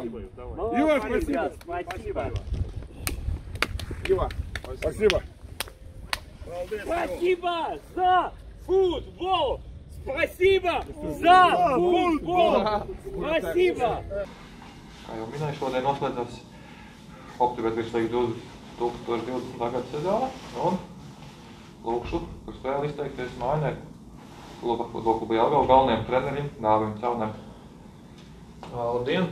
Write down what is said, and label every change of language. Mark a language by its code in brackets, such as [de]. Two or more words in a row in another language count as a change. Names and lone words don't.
[ru] Ива, спасибо! Спасибо! Ива, спасибо! Спасибо за футбол! Спасибо за футbol! Спасибо! [lv] Kā jau minēju, šodien noslēdzas Optibet virslīga 2020. gada sezona, un lūkšu par spēli izteikties mājinieku futbolkluba Jelgava galvenajam trenerim Dāvim Caunam. Labdien!